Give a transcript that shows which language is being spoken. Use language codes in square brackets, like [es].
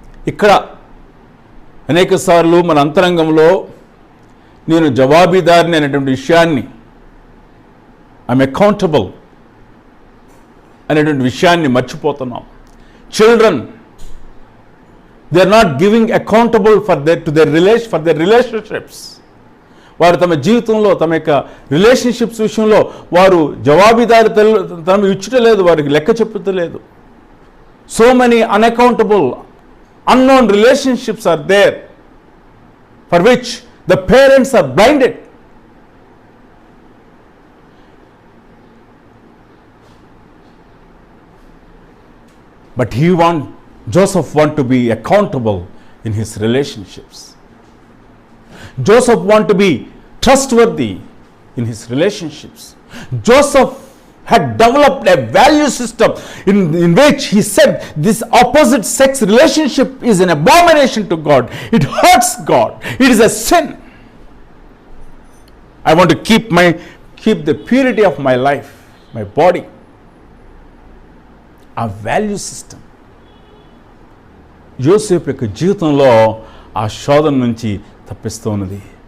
[te] ఇక్కడ అనేక సార్లు మన అంతరంగంలో నేను జవాబుదారిని అనేటువంటి విషయాన్ని, [en] I'm accountable [te] అనేటువంటి విషయాన్ని మర్చిపోతున్నాం. [en] Children, they are not giving accountable for their relationships. [te] వారు తమ జీవితంలో, తమ యొక్క రిలేషన్షిప్స్ విషయంలో వారు జవాబుదారితనం ఇచ్చుటలేదు, వారికి లెక్క చెప్పుతలేదు. [en] So many unaccountable, unknown relationships are there for which the parents are blinded. But Joseph want to be accountable in his relationships. Joseph want to be trustworthy in his relationships. Joseph had developed a value system in which he said this opposite sex relationship is an abomination to God. It hurts God. It is a sin. I want to keep the purity of my life, my body. A value system. [te] యోసేపు యొక్క జీవితంలో ఆ శోధన నుంచి తప్పిస్తూ ఉన్నది.